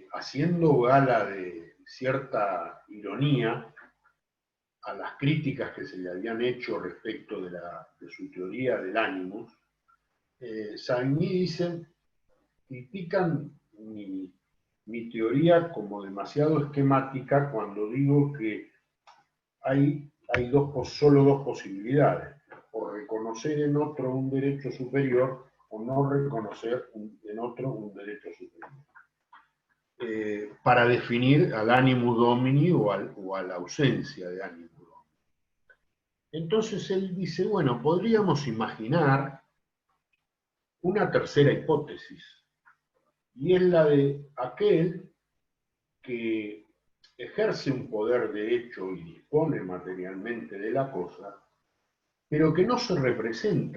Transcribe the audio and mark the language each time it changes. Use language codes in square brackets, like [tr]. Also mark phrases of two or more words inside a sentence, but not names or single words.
[es] haciendo gala de cierta ironía a las críticas que se le habían hecho respecto de su teoría del ánimos, Savigny dice, critican mi teoría como demasiado esquemática cuando digo que hay solo dos posibilidades, o reconocer en otro un derecho superior o no reconocer en otro un derecho superior. Para definir al [la] animus domini [es] o a la ausencia de [la] animus domini. [es] Entonces él dice, bueno, podríamos imaginar una tercera hipótesis, y es la de aquel que ejerce un poder de hecho y dispone materialmente de la cosa, pero que no se representa